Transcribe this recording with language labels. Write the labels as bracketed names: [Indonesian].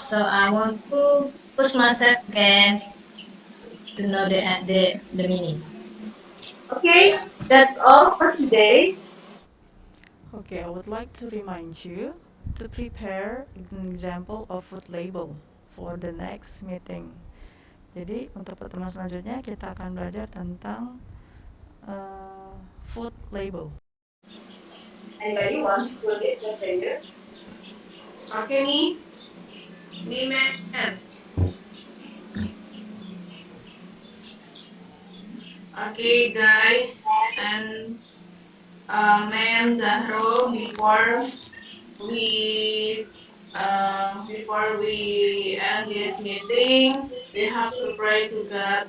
[English] So I want to push myself again to know the meaning. Okay, that's all for today. Okay, I would like to remind you to prepare an example of food label for the next meeting. [Indonesian] Jadi untuk pertemuan selanjutnya kita akan belajar tentang food label. [English] Anybody wants to get the figure? [Indonesian] Oke nih, ma'am. [English] Okay, guys, and Ma'am Zahro, before we end this meeting, we have to pray to God.